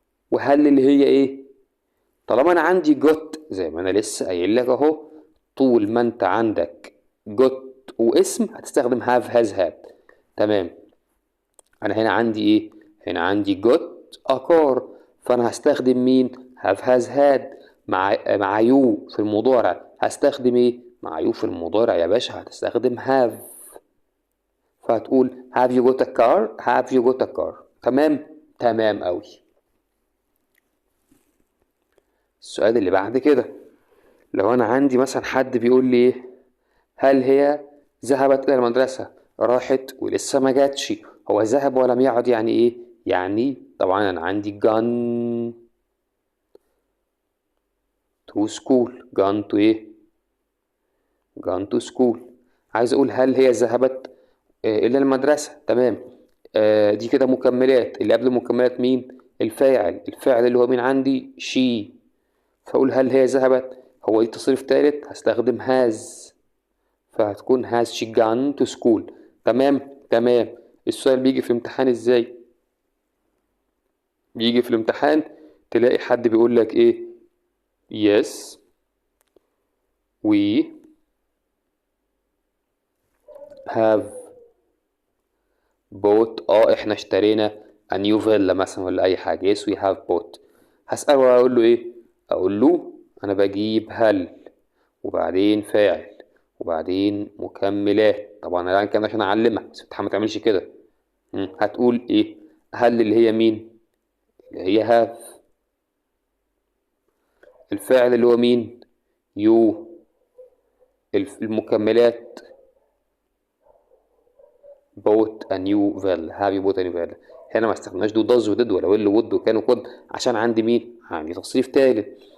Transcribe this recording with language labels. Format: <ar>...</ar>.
<ar>وهل اللي هي ايه؟ طالما انا عندي جوت زي ما انا لسه قايل لك اهو، طول ما انت عندك جوت واسم هتستخدم هاف هاز هاد. تمام. انا هنا عندي ايه؟ هنا عندي جوت اكار، فانا هستخدم مين؟ هاف هاز هاد. مع يو في المضارع هستخدم ايه؟ مع يو في المضارع يا باشا هتستخدم هاف.</ar> <en>فهتقول have you got a car. have you got a car.</en> <ar>تمام. تمام قوي. السؤال اللي بعد كده، لو انا عندي مثلا حد بيقول لي ايه، هل هي ذهبت الى المدرسة؟ راحت ولسه ما جاتش. هو ذهب ولم يعد يعني ايه؟ يعني طبعا انا عندي</ar> <en>gone to school. gone to</en> <ar>ايه؟</ar> <en>gone to school.</en> <ar>عايز اقول هل هي ذهبت الى المدرسة. تمام. دي كده مكملات، اللي قبل المكملات مين؟ الفاعل. الفاعل اللي هو مين عندي؟ she. فاقول هل هي ذهبت، هو دي تصريف ثالث هستخدم has، فهتكون</ar> <en>has she gone to school.</en> <ar>تمام. تمام. السؤال بيجي في الامتحان ازاي؟ بيجي في الامتحان تلاقي حد بيقول لك ايه،</ar> <en>yes we have bought.</en> <ar>احنا اشترينا</ar> <en>a new villa</en> <ar>مثلا ولا اي حاجة.</ar> <en>yes we have bought.</en> <ar>هسأله اقول له ايه؟ اقول له انا بجيب هل، وبعدين فاعل، وبعدين مكملات. طبعا انا كان عشان اعلمك، بس الامتحان ما تعملش كده. هتقول ايه؟ هل اللي هي مين؟ اللي هي have. الفاعل اللي هو مين؟ يو. المكملات</ar> <en>bought a new villa. have you bought a new villa؟</en> <ar>هنا ما استخدمناش do does و did ولا will و would وكان و could عشان عندي مين؟ عندي تصريف تالت.</ar>